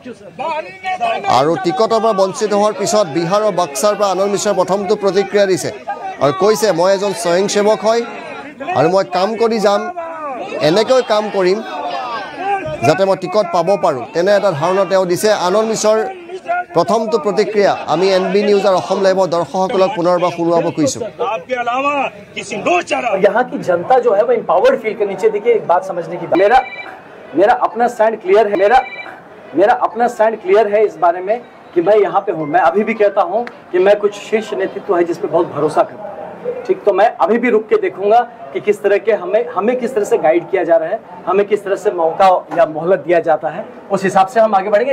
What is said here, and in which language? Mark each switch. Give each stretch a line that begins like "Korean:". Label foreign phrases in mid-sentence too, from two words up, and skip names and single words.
Assamese: আৰু টিকটৰ পৰা বঞ্চিত হোৱাৰ পিছত বিহাৰৰ বক্সাৰ পৰা আনন্দ মিশ্ৰৰ প্ৰথমটো প্ৰতিক্ৰিয়া দিছে আৰু কৈছে মই এজন স্বয়ং সেৱক হয় আৰু মই কাম কৰি যাম এনেকৈ কাম কৰিম যাতে মই টিকট পাব পাৰোঁ তেনে এটা ধাৰণা তেওঁ দিছে আনন্দ মিশ্ৰৰ প্ৰথমটো প্ৰতিক্ৰিয়া আমি NB নিউজ আৰু অসম লাইভৰ দৰ্শকসকলক পুনৰবাৰ শুনোৱাব খুজিছোঁ।
Hindi: यहाँ की जनता जो है वो
English: empowered feel
Hindi: करनी चाहिए। देखिए एक बात समझने की, मेरा अपना
English: stand clear
Hindi: है। मेरा अपना
English: stand clear
Hindi: है इस बारे में कि मैं यहाँ पे हूँ। मैं अभी भी कहता हूँ कि मैं कुछ शीर्ष नेतृत्व है जिस पे बहुत भरोसा करता हूँ। ठीक, तो मैं अभी भी रुक के देखूंगा कि किस तरह के हमें किस तरह से गाइड किया जा रहा है, हमें किस तरह से मौका या मोहलत दिया जाता है, उस हिसाब से हम आगे बढ़ेंगे।